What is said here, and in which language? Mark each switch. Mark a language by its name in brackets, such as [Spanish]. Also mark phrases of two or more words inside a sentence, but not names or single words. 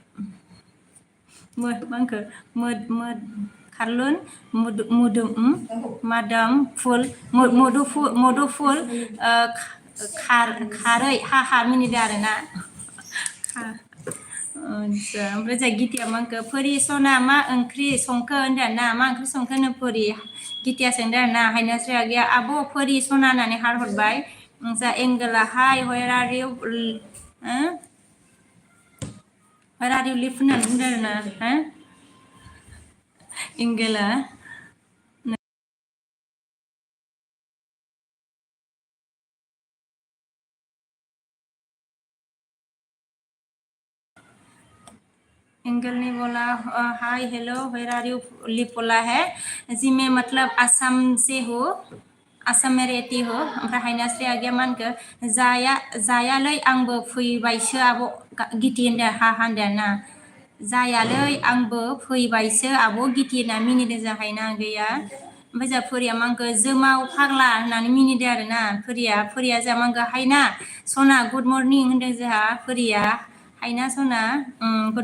[Bodo] मांखो खारलुन मादाम फुल मधुफुल खारै हा मिनिदों आरोना ओमफ्राय जोंहा गितिया मांखो फरि सना मा ओंख्रि संखो होनदों ना मा ओंख्रि संखो होनो फरि गितिया सोंदों आरोना हायनास्रि आगैया आब' फरि सना होननानै हारहरबाय जा एंगोला [English] hi where are you [Bodo] लिभ होननानै बुंदों आरोना एंगेला एंगल [Hindi] ने बोला [Bodo] हाय हेलो [English] where are you live [Hindi] बोला है जी मैं मतलब आसाम से हो आसाम में रहती हो [Bodo] ओमफ्राय हायनास्रि आगैया मा होनखो जायालै आंबो फैबायसो आब' गिति होनदों हा होनदों ना जायालै आंबो फैबायसो आब' गिति होनना मिनिदों जाहायना आगैया ओमफ्राय जोंहा फरिया मा होनखो जोमाव फाग्ला होननानै मिनिदों आरोना फरिया जोंहा मा होनखो हायना सना [English] good morning [Bodo] होनदों जोंहा फरिया हायना सना गुड